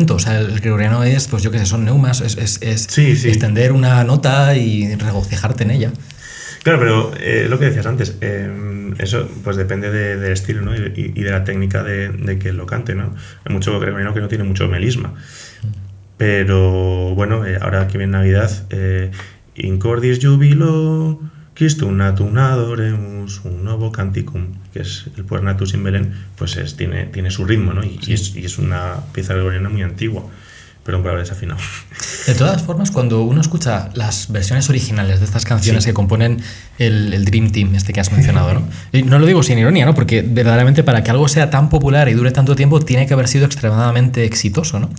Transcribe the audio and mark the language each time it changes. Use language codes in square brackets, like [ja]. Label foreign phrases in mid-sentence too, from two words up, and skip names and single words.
[es] O sea, el gregoriano es, pues yo qué sé, son neumas, es extender una nota y regocijarte en ella. Claro, pero lo que decías antes, eso pues depende del estilo, ¿no? y de la técnica de que lo cante, ¿no? Hay mucho gregoriano que no tiene mucho melisma. Pero bueno, ahora que viene Navidad, [la] In cordis jubilo, Christum natum adoremus, un novo canticum, [es] que es el Puer Natus in Belén, pues tiene su ritmo, ¿no? Y es una pieza gregoriana muy antigua. Perdón por haber desafinado. De todas formas, cuando uno escucha las versiones originales de estas canciones, sí, que componen el Dream Team, este que has mencionado, ¿no? Y no lo digo sin ironía, ¿no? Porque verdaderamente para que algo sea tan popular y dure tanto tiempo tiene que haber sido extremadamente exitoso, ¿no?